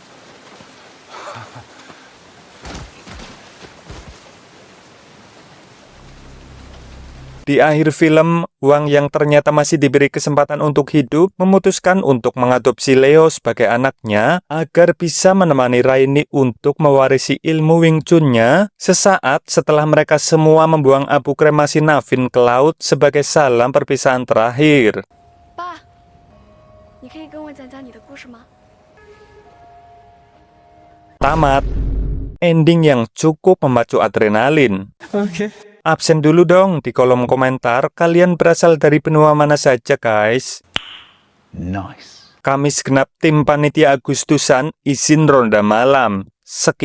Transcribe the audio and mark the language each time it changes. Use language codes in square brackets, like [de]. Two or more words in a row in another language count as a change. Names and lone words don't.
[id] Di akhir film, Wang yang ternyata masih diberi kesempatan untuk hidup memutuskan untuk mengadopsi Leo sebagai anaknya agar bisa menemani Raini untuk mewarisi ilmu Wing Chun-nya sesaat setelah mereka semua membuang abu kremasi Naveen ke laut sebagai salam perpisahan terakhir. [zh] 爸，你可以跟我讲讲你的故事吗？ [id] Tamat. Ending yang cukup memacu adrenalin. Okay. Absen dulu dong di kolom komentar, kalian berasal dari benua mana saja guys? Nice. Kamis genap tim panitia Agustusan izin ronda malam.